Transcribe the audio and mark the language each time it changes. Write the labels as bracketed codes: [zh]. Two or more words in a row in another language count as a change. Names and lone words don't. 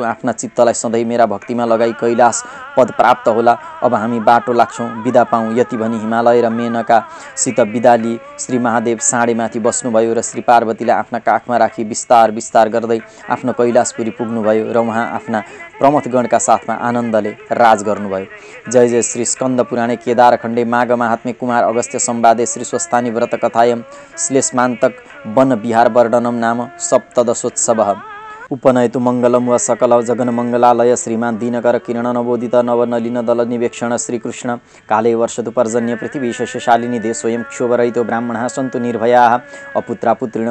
[ne] आफ्ना चित्तलाई सधैँ मेरा भक्तिमा लगाई कैलाश पद प्राप्त होला। अब हामी बाटो लाग्छौँ, बिदा पाऊँ। यति भनी हिमालय र मेनकासित बिदा लिई श्री महादेव साँडेमाथि बस्नुभयो र श्री पार्वतीलाई आफ्ना काखमा राखी बिस्तार बिस्तार गर्दै आफ्नो कैलाशपुरी पुग्नुभयो र उहाँ आफ्ना प्रमथगणका साथमा आनन्दले राज गर्नुभयो। [sa] जय जय श्री स्कन्द पुराणे केदारखण्डे माघ महात्म्ये कुमार अगस्त्य संवादे श्री स्वस्थानी व्रत कथायं श्लेषमान्तक वन विहार वर्णनम नाम सप्तदशोत्सवः। उपनयतु मङ्गलं व सकल जगन्मङ्गलालय श्रीमान् दिनकर किरण नवोदित नवनलिन दल निवेक्षण श्रीकृष्ण काले वर्षतु पर्जन्य पृथिवी शस्यशालिनी देशोऽयं क्षोभरहितो ब्राह्मणाः सन्तु निर्भयाः अपुत्रा पुत्रिणः